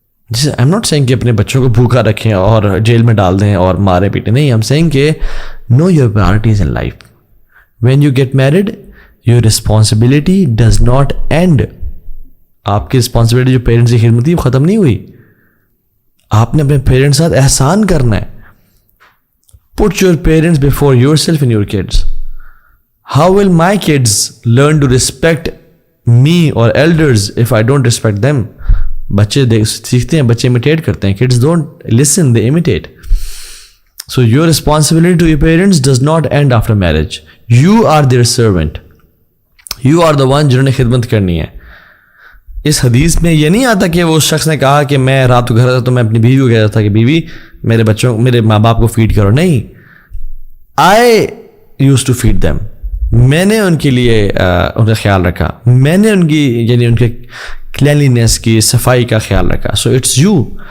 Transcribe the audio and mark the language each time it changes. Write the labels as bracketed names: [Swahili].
[Urdu] جسے [English] I am not saying [Urdu] کہ اپنے بچوں کو بھوکا رکھیں اور جیل میں ڈال دیں اور مارے پیٹیں, نہیں. [English] ہم سینگ کہ know your priorities in life. When you get married, your responsibility does not end. [Urdu] آپ کی رسپانسبلٹی جو پیرنٹس کی خدمت تھی وہ ختم نہیں ہوئی. آپ نے اپنے پیرنٹس کے ساتھ احسان کرنا ہے. [English] Put your parents before yourself and your kids. How will my kids learn to respect me or elders if I don't respect them? [Urdu] بچے سیکھتے ہیں, بچے imitate کرتے ہیں. [English] Kids don't listen, they imitate. So your responsibility to your parents does not end after marriage. You are their servant. You are the one [Urdu] جنہوں نے خدمت کرنی ہے. اس حدیث میں یہ نہیں آتا کہ وہ شخص نے کہا کہ میں رات کو گھر آتا تو میں اپنی بیوی کو کہتا تھا کہ بیوی میرے ماں باپ کو فیڈ کرو. [English] نہیں, I used to feed them. [Urdu] میں نے ان کے لیے ان کا خیال رکھا, میں نے ان کی یعنی ان کے کلینلینس کی, صفائی کا خیال رکھا. [English] So it's you.